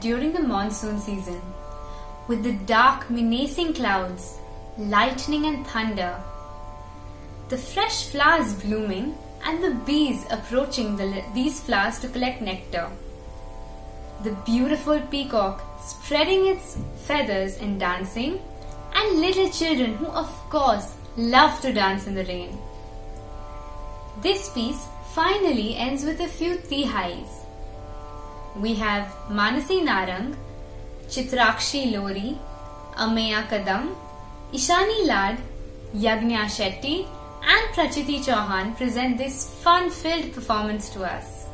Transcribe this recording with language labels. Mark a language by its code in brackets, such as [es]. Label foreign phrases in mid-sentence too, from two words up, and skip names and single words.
[en] during the monsoon season, with the dark menacing clouds, lightning and thunder, the fresh flowers blooming and the bees approaching these flowers to collect nectar, the beautiful peacock spreading its feathers and dancing, and little children who of course love to dance in the rain. This piece finally ends with a few tihais. We have Manasi Narang, Chitrakshi Lori, Ameya Kadam, Ishani Lad, Yagnya Shetty and Prachiti Chauhan present this fun-filled performance to us.